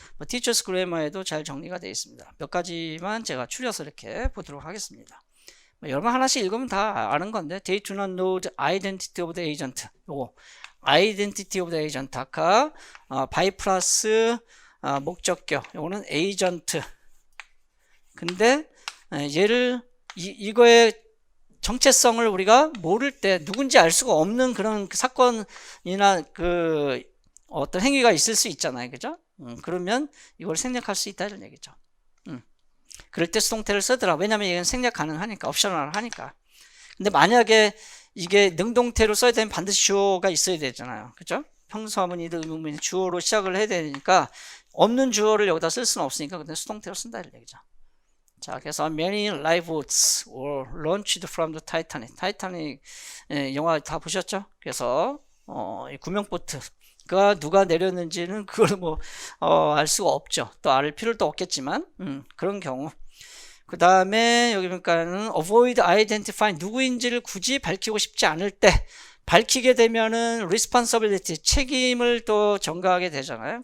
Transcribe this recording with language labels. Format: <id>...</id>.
<ko>뭐 티처스 그래머에도 잘 정리가 되어 있습니다. 몇 가지만 제가 추려서 이렇게 보도록 하겠습니다. 여러분 하나씩 읽으면 다 아는 건데</ko> <en>they do not know the identity of the agent.</en> <ko>요거 identity of the agent 아까 by 플러스 목적격 요거는 agent. 근데 얘를 이거의 정체성을 우리가 모를 때 누군지 알 수가 없는 그런 사건이나 그 어떤 행위가 있을 수 있잖아요. 그죠? 그러면 이걸 생략할 수 있다 이런 얘기죠. 그럴 때 수동태를 쓰더라. 왜냐면 이건 생략 가능하니까, 옵셔널 하니까. 근데 만약에 이게 능동태로 써야 되면 반드시 주어가 있어야 되잖아요. 그죠? 평소문이든 의문문이든 주어로 시작을 해야 되니까 없는 주어를 여기다 쓸 수는 없으니까 근데 수동태로 쓴다 이런 얘기죠.</ko> <en>자, 그래서 many lifeboats were launched from the Titanic.</en> <ko>타이타닉 영화 다 보셨죠? 그래서 이 구명보트가 누가 내렸는지는 그걸 뭐 알 수가 없죠. 또 알 필요도 없겠지만 그런 경우. 그 다음에 여기 보니까는 avoid identifying 누구인지를 굳이 밝히고 싶지 않을 때 밝히게 되면은 responsibility 책임을 또 전가하게 되잖아요.</ko>